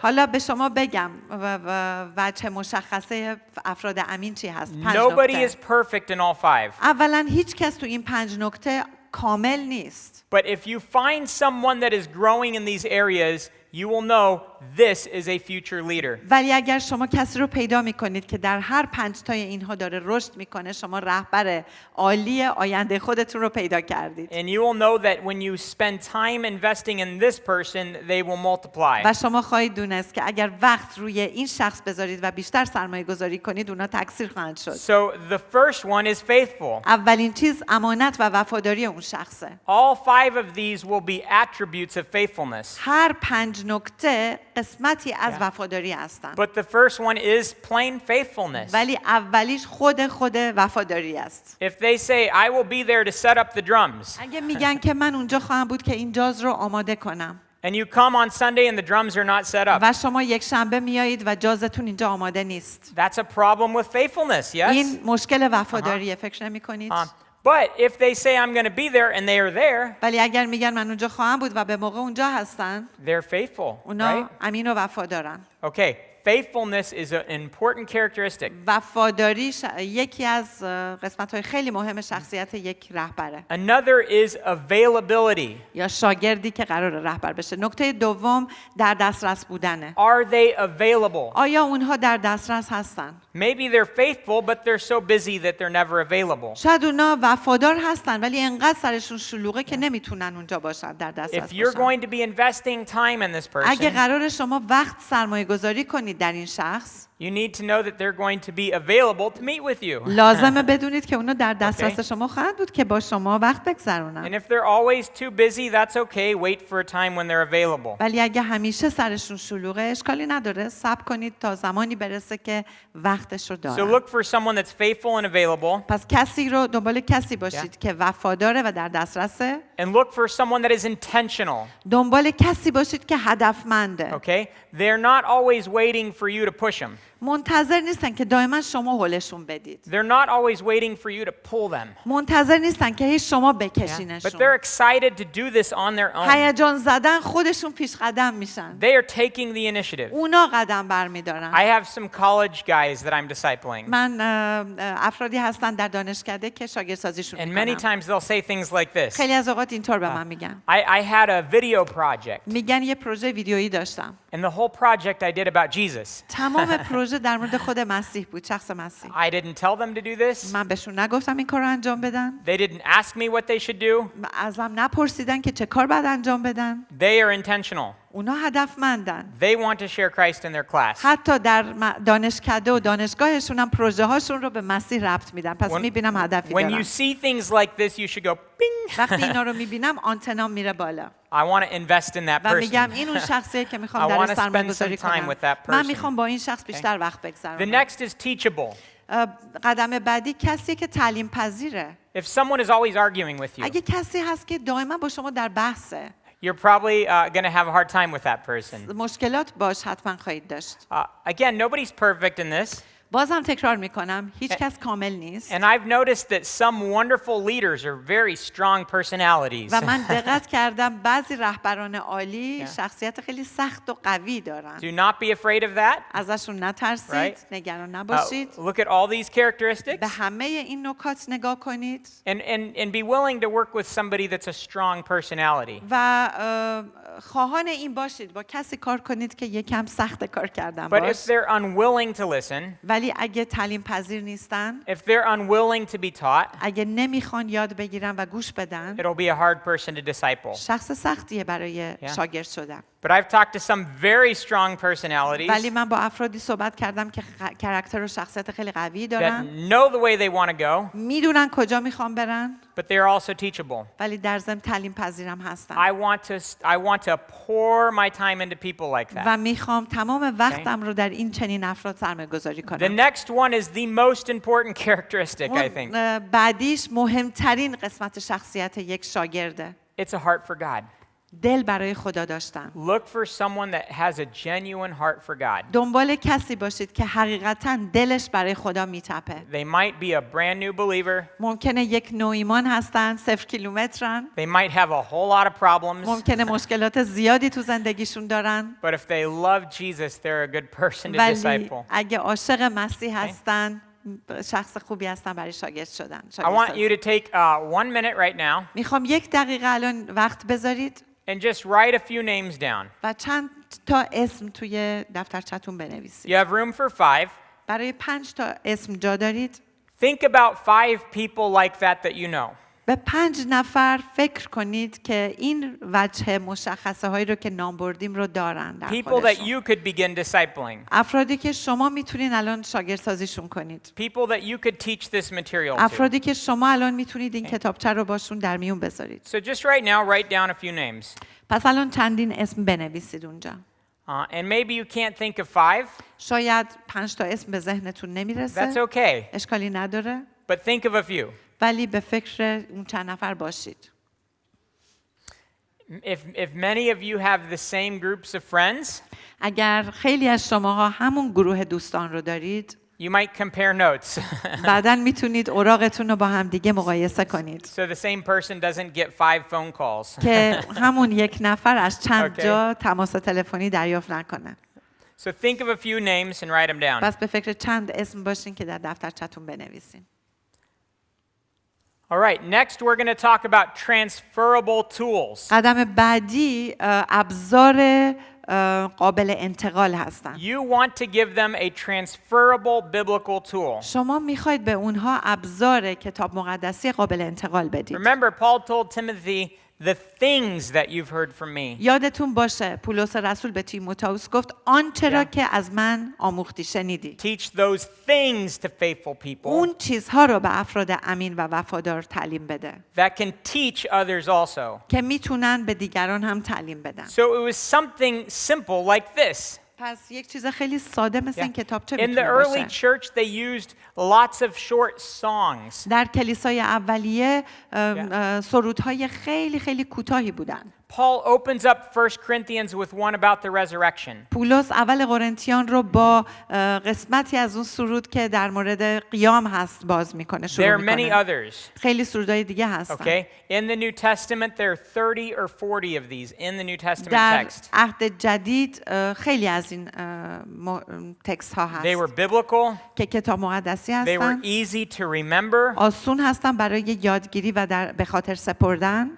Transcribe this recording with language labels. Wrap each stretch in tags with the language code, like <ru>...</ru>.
<fa>حالا به شما بگم وجه مشخصه افراد امین چی هست. 5</fa> <en>Nobody</en> <fa>نکته.</fa> <en>is perfect in all 5.</en> <fa>اولا هیچ کس تو این 5 نکته کامل نیست.</fa> <en>But if you find someone that is growing in these areas, you will know this is a future leader.</en> <fa>ولی اگر شما کسی رو پیدا میکنید که در هر 5 تای اینها داره رشد میکنه، شما رهبر عالی آینده خودتون رو پیدا کردید.</fa> <en>And you will know that when you spend time investing in this person, they will multiply.</en> <fa>و شما خواهید دونست که اگر وقت روی این شخص بذارید و بیشتر سرمایه گذاری کنید، اونا تکثیر خواهند شد.</fa> <en>So the first one is faithful.</en> <fa>اولین چیز امانت و وفاداری اون شخصه.</fa> <en>All 5 of these will be attributes of faithfulness.</en> <fa>هر 5 نکته قسمتی از وفاداری هستند.</fa> <en>But the first one is plain faithfulness.</en> <fa>ولی اولیش خود وفاداری است.</fa> <en>If they say, I will be there to set up the drums,</en> <fa>اگه میگن که من اونجا خواهم بود که این جاز رو آماده کنم</fa> <en>and you come on Sunday and the drums are not set up,</en> <fa>و شما یک شنبه میایید و جازتون اینجا آماده نیست،</fa> <en>that's a problem with faithfulness, yes?</en> <fa>این مشکل وفاداریه. فکر نمی کنید؟</fa> <en>But if they say, I'm going to be there and they are there,</en> <fa>ولی اگر میگن من اونجا خواهم بود و به موقع اونجا هستن،</fa> <en>they're faithful,</en> <fa>اونا</fa> <en>right?</en> <fa>امین و وفادارن.</fa> <en>Okay, faithfulness is an important characteristic.</en> <fa>وفاداری یکی از قسمت‌های خیلی مهم شخصیت یک رهبره.</fa> <en>Another is availability.</en> <fa>یا شاگردی که قرار رهبر بشه. نکته دوم در دسترس بودنه.</fa> <en>Are they available?</en> <fa>آیا اونها در دسترس هستن؟</fa> <en>Maybe they're faithful, but they're so busy that they're never available.</en> <fa>شاید اونا وفادار هستن ولی انقدر سرشون شلوغه که نمیتونن اونجا باشن، در دسترس</fa> <en>If you're</en> <fa>باشن.</fa> <en>going to be investing time in this</en> <fa>اگه</fa> <en>person,</en> <fa>قرار شما وقت سرمایه گذاری کنید در این شخص،</fa> <en>you need to know that they're going to be available to meet with you.</en> <fa>لازمه بدونید که اونا در دسترس شما خواهند بود که با شما وقت بگذرونن.</fa> <en>And if they're always too busy, that's okay. Wait for a time when they're available.</en> <fa>ولی اگه همیشه سرشون شلوغه، اشکالی نداره، صبر کنید تا زمانی برسه که وقتش رو</fa> <en>So</en> <fa>دارن.</fa> <en>look for someone that's faithful and available,</en> <fa>پس دنبال کسی باشید که وفاداره و در دسترسه.</fa> <en>and look for someone that is intentional.</en> <fa>دنبال کسی باشید که هدفمنده.</fa> <en>Okay? They're not always waiting for you to push them.</en> <fa>منتظر نیستن که دائما شما هلشون بدید.</fa> <en>They're not always waiting for you to pull them.</en> <fa>منتظر نیستن که هیچ شما</fa> <en>But</en> <fa>بکشینشون.</fa> <en>they're excited to do this on their own.</en> <fa>هیجان زدن خودشون پیش قدم میشن.</fa> <en>They are taking the initiative.</en> <fa>اونا قدم برمیدارن.</fa> <en>I have some college guys that I'm discipling.</en> <fa>من افرادی هستن در دانشکده که شاگردسازیشون</fa> <en>And many</en> <fa>میکنم.</fa> <en>times they'll say things like this.</en> <fa>خیلی از اوقات اینطور به من میگن.</fa> <en>I had a video project.</en> <fa>میگن یه پروژه ویدیویی داشتم.</fa> <en>And the whole project I did about Jesus.</en> <fa>تمام پروژه در مورد خود مسیح بود، شخص مسیح.</fa> <en>I didn't tell them to do this.</en> <fa>من بهشون نگفتم این کار رو انجام بدن.</fa> <en>They didn't ask me what they should do.</en> <fa>ازم نپرسیدن که چه کار باید انجام بدن.</fa> <en>They are intentional.</en> <fa>اونا هدفمندن.</fa> <en>They want to share Christ in their class.</en> <fa>حتی در دانشکده و دانشگاهشون هم پروژه هاشون رو به مسیح ربط میدن. پس میبینم هدفی</fa> <en>When</en> <fa>دارن.</fa> <en>you see things like this, you should go, bing.</en> <fa>وقتی اینا رو میبینم آنتنام میره بالا.</fa> <en>I want to invest in that</en> <fa>و میگم</fa> <en>person.</en> <fa>این اون شخصیه که</fa> <en>I</en> <fa>میخوام</fa> <en>wanna</en> <fa>درش سرمایه</fa> <en>spend</en> <fa>گذاری</fa> <en>some time</en> <fa>کنم.</fa> <en>with that</en> <fa>من</fa> <en>person.</en> <fa>میخوام با این شخص بیشتر وقت</fa> <en>The</en> <fa>بگذرونم.</fa> <en>next is teachable.</en> <fa>قدم بعدی کسی که تعلیم پذیره.</fa> <en>If someone is always arguing with you,</en> <fa>اگه کسی هست که دائما با شما در بحثه،</fa> <en>you're probably going to have a hard time with that person.</en> <fa>مشکلات باش حتما خواهید داشت.</fa> <en>Again, nobody's perfect in this.</en> <fa>بازم تکرار میکنم هیچ کس کامل نیست.</fa> <en>And I've noticed that some wonderful leaders are very strong personalities.</en> <fa>و من دقت کردم بعضی رهبران عالی شخصیت خیلی سخت و قوی دارن.</fa> <en>Do not be afraid of that.</en> <fa>ازشون نترسید، نگران نباشید.</fa> <en>Look at all these characteristics.</en> <fa>به همه این نکات نگاه کنید.</fa> <en>And be willing to work with somebody that's a strong personality.</en> <fa>و خواهان این باشید با کسی کار کنید که یکم سخت کار کردن</fa> <en>But if</en> <fa>باش.</fa> <en>they're unwilling to listen,</en> <fa>ولی اگه تعلیم پذیر نیستن،</fa> <en>if they're unwilling to be taught,</en> <fa>اگه نمیخوان یاد بگیرن و گوش بدن،</fa> <en>it'll be a hard person to disciple.</en> <fa>شخص سختیه برای شاگرد شدن.</fa> <en>But I've talked to some very strong personalities</en> <fa>ولی من با افرادی صحبت کردم که کاراکتر و شخصیت خیلی قوی</fa> <en>that</en> <fa>دارن،</fa> <en>know the way they want to go,</en> <fa>میدونن کجا میخوان برن،</fa> <en>but they're also teachable.</en> <fa>ولی در ضمن تعلیم پذیرم هستن.</fa> <en>I want to pour my time into people like that.</en> <fa>و میخوام تمام وقتم رو در این چنین افراد سرمایه‌گذاری</fa> <en>The</en> <fa>کنم.</fa> <en>next one is the most important characteristic, I think.</en> <fa>بعدیش مهمترین قسمت شخصیت یک شاگرده.</fa> <en>It's a heart for God.</en> <fa>دل برای خدا داشتن.</fa> <en>Look for someone that has a genuine heart for God.</en> <fa>دنبال کسی باشید که حقیقتاً دلش برای خدا میتپه.</fa> <en>They might be a brand new believer.</en> <fa>ممکنه یک نوایمان هستن، 0 کیلومترن.</fa> <en>They might have a whole lot of problems.</en> <fa>ممکنه مشکلات زیادی تو زندگیشون دارن.</fa> <en>But if they love Jesus, they're a good person to</en> <fa>ولی</fa> <en>disciple.</en> <fa>اگه عاشق مسیح هستن، شخص خوبی هستن برای شاگرد شدن.</fa> <en>I want you to take 1 minute right now</en> <fa>میخوام 1 دقیقه الان وقت بذارید</fa> <en>and just write a few names down.</en> <fa>و چند تا اسم توی دفترچه‌تون بنویسید.</fa> <en>You have room for 5.</en> <fa>برای 5 تا اسم جا دارید.</fa> <en>Think about 5 people like that you know.</en> <fa>به 5 نفر فکر کنید که این وجه مشخصه هایی رو که نام بردیم رو دارن در</fa> <en>People that</en> <fa>خودشون.</fa> <en>you could begin discipling.</en> <fa>افرادی که شما میتونین الان شاگردسازیشون کنید.</fa> <en>People that you could teach this material to.</en> <fa>افرادی که شما الان میتونید این کتابچه رو باشون در میون بذارید.</fa> <en>So just right now, write down a few names.</en> <fa>پس الان چندین اسم بنویسید اونجا.</fa> <en>And maybe you can't think of 5.</en> <fa>شاید 5 تا اسم به ذهنتون نمیرسه.</fa> <en>That's okay.</en> <fa>اشکالی نداره.</fa> <en>But think of a few.</en> <fa>ولی به فکر اون چند نفر باشید.</fa> <en>If many of you have the same groups of friends,</en> <fa>اگر خیلی از شماها همون گروه دوستان رو دارید،</fa> <en>you might compare notes.</en> <fa>بعداً میتونید اوراقتون رو با هم دیگه مقایسه کنید.</fa> <en>So the same person doesn't get 5 phone calls.</en> <fa>که همون یک نفر از چند</fa> <en>Okay.</en> <fa>جا تماس تلفنی دریافت نکنه.</fa> <en>So think of a few names and write them down.</en> <fa>پس به فکر چند اسم باشین که در دفترچه‌تون بنویسین.</fa> <en>All right, next we're going to talk about transferable tools.</en> <fa>قدم بعدی ابزار قابل انتقال هستن.</fa> <en>You want to give them a transferable biblical tool.</en> <fa>شما میخواید به اونها ابزار کتاب مقدسی قابل انتقال بدید.</fa> <en>Remember, Paul told Timothy, the things that you've heard from me.</en> <fa>یادتون باشه پولس رسول به تیموتائوس گفت آنچه را که از من آموختی شنیدی.</fa> <en>Teach those things to faithful people</en> <fa>اون چیزها رو به افراد امین و وفادار تعلیم بده</fa> <en>that can teach others also.</en> <fa>که میتونن به دیگران هم تعلیم بدن.</fa> <en>So it was something simple like this.</en> <fa>پس یک چیز خیلی ساده مثل این کتابچه</fa> <en>In the</en> <fa>میتونه</fa> <en>early</en> <fa>باشه.</fa> <en>church, they used lots of short songs.</en> <fa>در کلیسای اولیه سرودهای خیلی خیلی کوتاهی بودن.</fa> <en>Paul opens up 1 Corinthians with one about the resurrection.</en> <fa>پولس اول قرنتیان رو با قسمتی از اون سرود که در مورد قیام هست باز میکنه،</fa> <en>There</en> <fa>شروع</fa> <en>are many</en> <fa>میکنه.</fa> <en>others.</en> <fa>خیلی سرودهای دیگه هستن.</fa> <en>Okay? In the New Testament, there are 30 or 40 of these in the New Testament</en> <fa>در</fa> <en>text.</en> <fa>عهد جدید خیلی از این تکست ها</fa> <en>They were</en> <fa>هست</fa> <en>biblical.</en> <fa>که کتاب مقدسی</fa> <en>They were</en> <fa>هستن،</fa> <en>easy to remember.</en> <fa>آسون هستن برای یادگیری و به خاطر سپردن</fa>